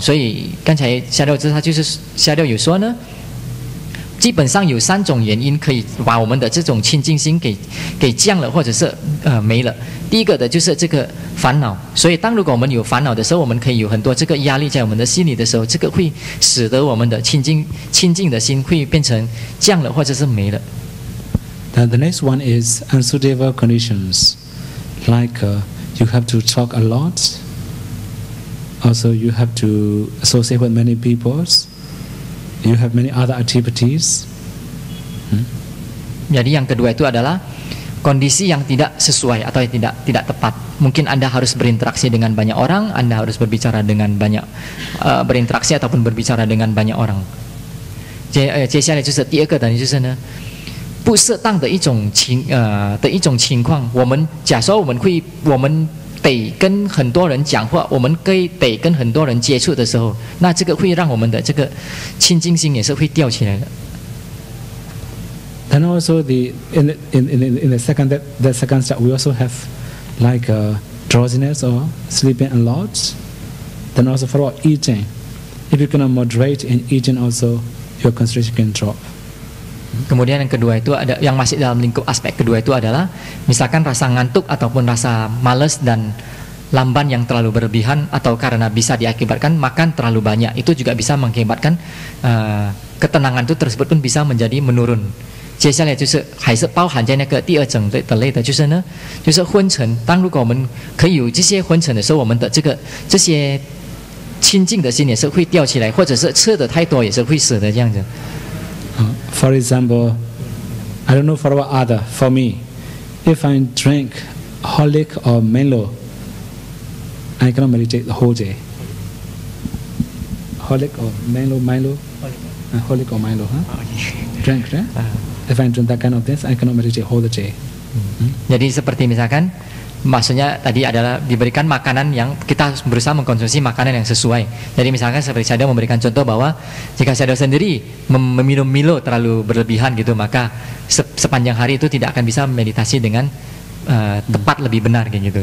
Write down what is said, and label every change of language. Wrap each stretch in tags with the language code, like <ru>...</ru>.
<zh>所以刚才夏六有说呢，基本上有3种原因可以把我们的这种清净心给降了或者是没了。第一个的就是这个烦恼，所以如果我们有烦恼的时候，我们可以有很多这个压力在我们的心里的时候，这个会使得我们的清净的心会变成降了或者是没了。</zh> <en>Then the next one is unsuitable conditions, like you have to talk a lot. Also, you have to associate with many peoples. You have many other activities.</en> <id>Jadi yang kedua itu adalah kondisi yang tidak sesuai atau tidak tepat. Mungkin Anda harus berinteraksi dengan banyak orang, Anda harus berbicara dengan banyak berinteraksi ataupun berbicara dengan banyak orang.</id> <zh>接下来就是第二个等于就是呢，不适当的一种情况。我们假说我们得跟很多人讲话，我们得跟很多人接触的时候，那这个会让我们的这个清净心也是会掉起来的。</zh> <en>Then also in the second step, we also have like drowsiness or sleeping a lot. Then also for eating, if you cannot moderate in eating, also your concentration can drop.</en> <id>Kemudian yang kedua itu ada yang masih dalam lingkup aspek kedua itu adalah misalkan rasa ngantuk ataupun rasa malas dan lamban yang terlalu berlebihan, atau karena bisa diakibatkan makan terlalu banyak, itu juga bisa mengakibatkan ketenangan itu tersebut pun bisa menjadi menurun.</id> <zh>接下来就是还是包含在那个第二种的类的，就是呢，就是昏沉。如果我们可以有这些昏沉的时候，我们的这些清净的心也是会掉起来，或者是吃的太多也是会死的这样子。</zh> <en>For example, I don't know for what other. For me, if I drink Holic or Milo, I cannot meditate the whole day. Holic or Milo, Holic or Milo, Drink, right? If I drink that kind of things, I cannot meditate whole the day.</en> <id>Jadi seperti misalkan, maksudnya tadi adalah diberikan makanan yang kita berusaha mengkonsumsi makanan yang sesuai. Jadi misalkan seperti saya memberikan contoh bahwa jika saya sendiri meminum Milo terlalu berlebihan gitu, maka sepanjang hari itu tidak akan bisa meditasi dengan tepat lebih benar kayak gitu.</id>